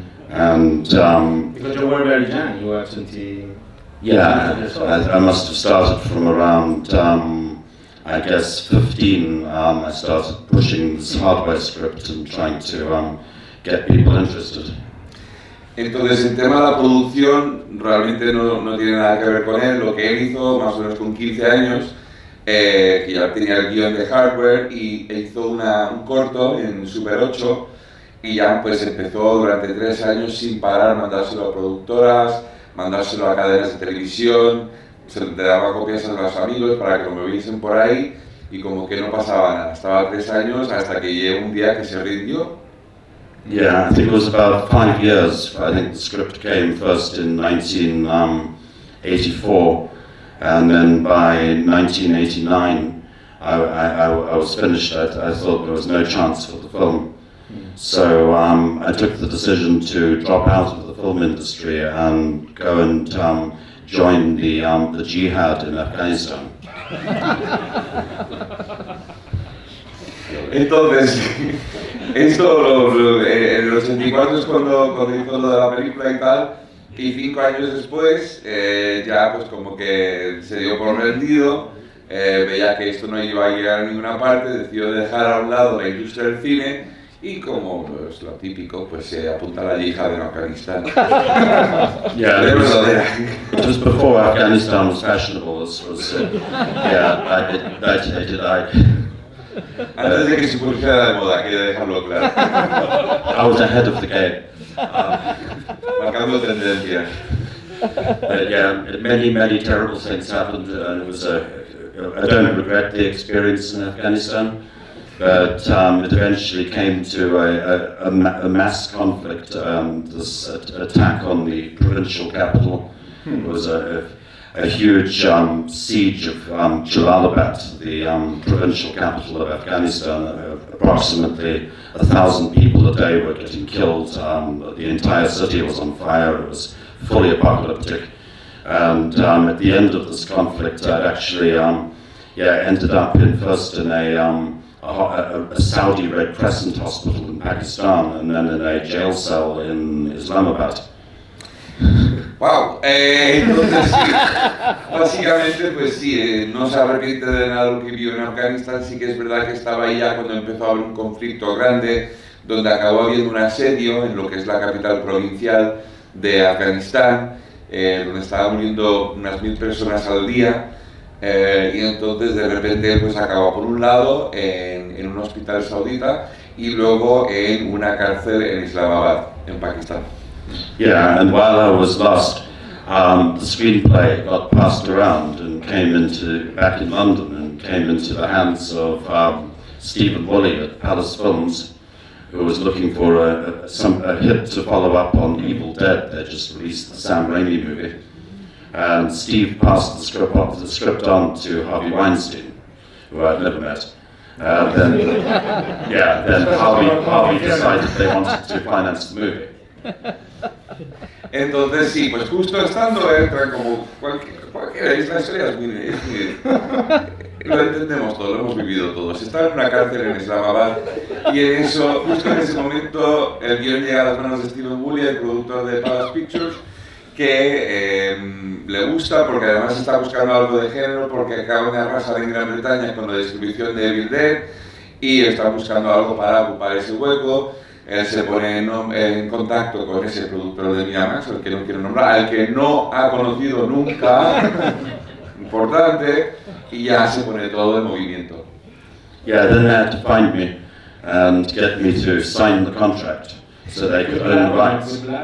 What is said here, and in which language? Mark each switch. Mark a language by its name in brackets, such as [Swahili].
[English] And because you were very young, you were 20. Yeah, I must have started from around, I guess, 15. I started pushing this Hardware script and trying to get people interested. [Spanish] Entonces, el tema de la producción realmente no tiene nada que ver con él. Lo que él hizo, más o menos con 15 años, que ya tenía el guión de Hardware, y hizo un corto en Super 8, y ya pues empezó durante 3 años sin parar, mandárselo a productoras, mandárselo a cadenas de televisión, se le daba copias a los amigos para que lo moviesen por ahí, y como que no pasaba nada. Estaba 3 años hasta que llegó un día que se rindió. [English] Yeah, I think it was about 5 years. I think the script came first in 1984, and then by 1989 I was finished. I thought there was no chance for the film. So I took the decision to drop out of the film industry and go and join the jihad in Afghanistan. [Spanish] Entonces, esto en el 84 es cuando hizo lo de la película y tal, y 5 años después ya pues como que se dio por rendido, veía que esto no iba a llegar a ninguna parte, decidió dejar a un lado la industria del cine, y como pues, lo típico, pues se apunta a la yihad en Afganistán. [English] Yeah, it was before Afghanistan was fashionable. This was, I did. [Spanish] Antes de que se pusiera de moda, quiero dejarlo claro. [English] I was ahead of the game. [Spanish] Marcando tendencias. [English] But yeah, many terrible things happened, and it was I don't regret the experience in Afghanistan. But it eventually came to a mass conflict, this attack on the provincial capital. It was a huge siege of Jalalabad, the provincial capital of Afghanistan. Approximately 1,000 people a day were getting killed. The entire city was on fire. It was fully apocalyptic. And at the end of this conflict, I actually ended up first in a Saudi Red Crescent hospital in Pakistan, and then in a jail cell in Islamabad. [Spanish] Wow, entonces sí, básicamente pues sí, no se arrepiente de nada de lo que vivió en Afganistán. Sí que es verdad que estaba ahí ya cuando empezó a haber un conflicto grande, donde acabó habiendo un asedio en lo que es la capital provincial de Afganistán, donde estaban muriendo unas 1000 personas al día, y entonces de repente pues acabó por un lado en un hospital saudita y luego en una cárcel en Islamabad, en Pakistán. [English] Yeah, and while I was lost, the screenplay got passed around and came back in London and came into the hands of Stephen Woolley at Palace Films, who was looking for a hit to follow up on Evil Dead. They just released the Sam Raimi movie. And Steve passed the script on to Harvey Weinstein, who I'd never met. Then Harvey decided they wanted to finance the movie. [Spanish] Entonces sí, pues justo estando entra como cualquiera, la historia es muy lo entendemos todos, lo hemos vivido todos. Está en una cárcel en Islamabad y en eso, justo en ese momento, el guión llega a las manos de Stephen Woolley, el productor de Palace Pictures, que le gusta porque además está buscando algo de género, porque acaban de arrasar en Gran Bretaña con la distribución de Evil Dead y está buscando algo para ocupar ese hueco. Él se pone en contacto con ese productor de Miramax, al que no quiero nombrar, al que no ha conocido nunca, importante, y ya se pone todo en movimiento. [English] Yeah, then they had to find me and get me to sign the contract so they could own the rights.